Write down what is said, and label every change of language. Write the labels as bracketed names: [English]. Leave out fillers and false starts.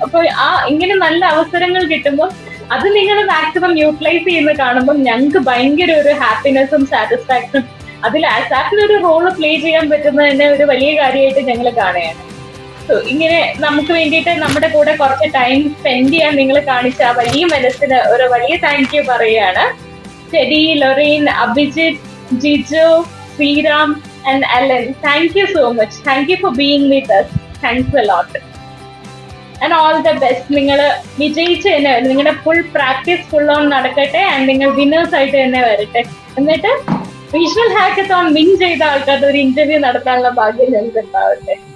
[Malayalam] അപ്പൊ ഇങ്ങനെ നല്ല അവസരങ്ങൾ കിട്ടുമ്പോൾ അത് നിങ്ങൾ മാക്സിമം യൂട്ടിലൈസ് ചെയ്യുന്ന കാണുമ്പോൾ ഞങ്ങൾക്ക് ഭയങ്കര ഒരു ഹാപ്പിനെസ്സും സാറ്റിസ്ഫാക്ഷനും, അതിൽ ആസാഫിന് ഒരു റോള് പ്ലേ ചെയ്യാൻ പറ്റുന്നത് തന്നെ ഒരു വലിയ കാര്യമായിട്ട് ഞങ്ങൾ കാണുകയാണ്. സോ ഇങ്ങനെ നമുക്ക് വേണ്ടിയിട്ട് നമ്മുടെ കൂടെ കുറച്ച് ടൈം സ്പെൻഡ് ചെയ്യാൻ നിങ്ങൾ കാണിച്ച ആ വലിയ മനസ്സിന് ഒരു വലിയ താങ്ക് യു പറയുകയാണ്. [English] Teddy, Lorraine, Abhijith, Jiju, Sriram and Ellen, thank you so much. Thank you for being with us. Thanks a lot. And all the best. [Malayalam] നിങ്ങൾ വിജയിച്ച് തന്നെ നിങ്ങളുടെ ഫുൾ പ്രാക്ടീസ് ഫുൾ ഓൺ നടക്കട്ടെ. ആൻഡ് നിങ്ങൾ വിന്നേഴ്സ് ആയിട്ട് തന്നെ വരട്ടെ. എന്നിട്ട് റീജിയണൽ ഹാക്കത്തോൺ വിൻ ചെയ്ത ആൾക്കാരുടെ ഒരു ഇന്റർവ്യൂ നടത്താനുള്ള ഭാഗ്യം ഞങ്ങൾക്ക് ഉണ്ടാവട്ടെ.